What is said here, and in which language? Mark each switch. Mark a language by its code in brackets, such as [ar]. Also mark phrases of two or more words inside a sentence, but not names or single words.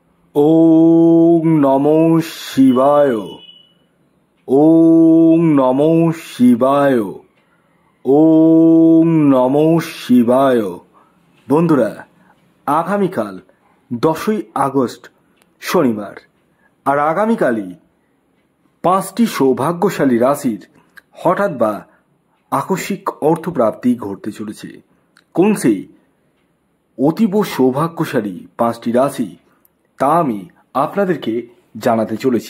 [sa] ওং নমো শিবায়। ওং নমো শিবায়। ওং নমো শিবায়। [bn] বন্ধুরা, আগামীকাল 10ই আগস্ট শনিবার, আর আগামীকালই 5টি সৌভাগ্যশালী রাশির হঠাৎ বা আকস্মিক অর্থপ্রাপ্তি ঘটতে চলেছে। কোন সেই অতীব সৌভাগ্যশালী 5টি রাশি তা আমি আপনাদেরকে জানাতে চলেছি।